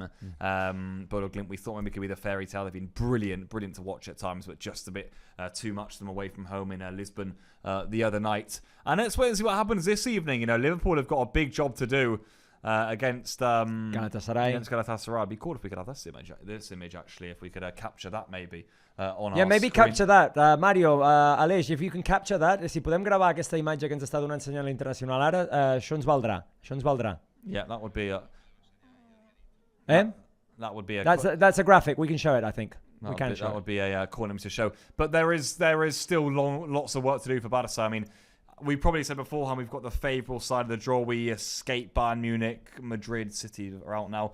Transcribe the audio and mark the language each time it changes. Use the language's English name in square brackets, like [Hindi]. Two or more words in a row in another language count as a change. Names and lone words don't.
[English] Bodo Glimt, we thought maybe could be the fairy tale. They've been brilliant to watch at times, but just a bit too much of them away from home in Lisbon the other night. And let's wait and see what happens this evening. Liverpool have got a big job to do. Against Galatasaray. It'd be cool if we could have this image actually, if we could capture that maybe on our maybe screen. capture that. Mario, Aleix, if you can capture that, [Catalan] si podem gravar aquesta imatge que ens està donant senyal internacional ara, això ens valdrà. [English] Yeah, that would be a... That would be a... That's a graphic. We can show it, I think. That would be a corner to show. But there is still lots of work to do for Barca. I mean, we probably said beforehand we've got the favourable side of the draw. We escape Bayern Munich, Madrid, City are out now.